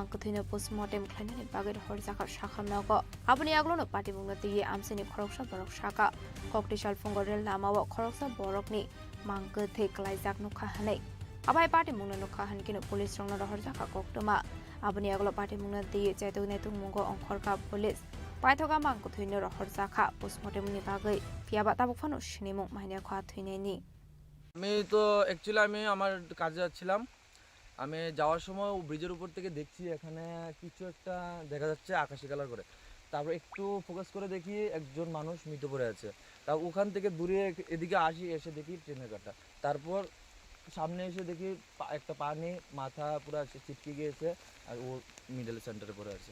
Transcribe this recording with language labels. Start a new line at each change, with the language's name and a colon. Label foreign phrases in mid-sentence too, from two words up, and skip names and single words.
Kok Borok: kuthino postmortem khlainani bagai horjaka shakhamnago aboni aglono patimung tiye amsini khoroksa borok shaka Judicial fungorel namawo khoroksa borokni mangke theklai jakno khahanei abai party mungna no khahan kino police rongna rohor jaka koktoma aboni aglo party mungna diye chaitu netung mungo ongkhor ka police paithoga mang ko thuino rohor jaka postmortem ni bagai piaba tabuk phano sinimung maine khwa thuineni
Bangla: আমি তো অ্যাকচুয়ালি আমি আমার কাজে যাচ্ছিলাম আমি যাওয়ার সময় ব্রিজের উপর থেকে দেখছি এখানে কিছু একটা দেখা যাচ্ছে আকাশি কালার করে তারপর একটু ফোকাস করে দেখি একজন মানুষ মৃত পড়ে আছে তা ওখান থেকে দূরে এদিকে আসি এসে দেখি ট্রেনের কাটা তারপর সামনে এসে দেখি একটা পানি মাথা পুরো ছিটকে গিয়েছে আর ও
English: middle center
Bangla: পড়ে আছে